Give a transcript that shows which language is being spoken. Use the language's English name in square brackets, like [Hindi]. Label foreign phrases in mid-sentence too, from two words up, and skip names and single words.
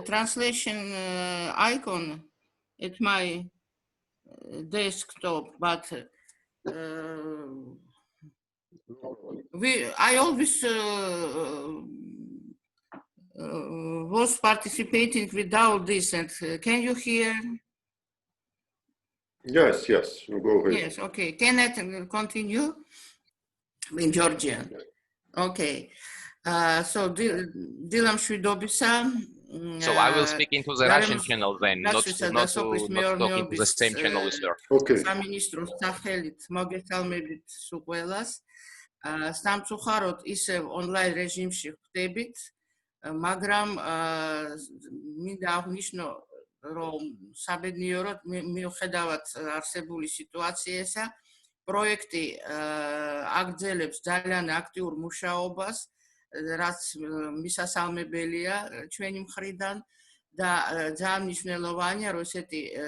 [English] Translation icon at my desktop, but I always was participating without this, and can you hear? Yes, go ahead. Yes, okay. Can I continue in Georgian? Okay. So, [Georgian] დილამ შვიდობისა, [English] So I will speak into the Russian channel then, not talk into the same channel with her. Okay. [Georgian] სამინისტროს სახელით მოგესალმებით სულ ყველას. სამწუხაროდ ისევ ონლაინ რეჟიმში ხვდებით, მაგრამ მინდა აღნიშნო, რომ საბედნიეროდ მიუხედავად არსებული სიტუაციისა, პროექტი აგრძელებს ძალიან აქტიურ მუშაობას, რაც მისასალმებელია ჩვენი მხრიდან და ძალიან მნიშვნელოვანია, რომ ესეთი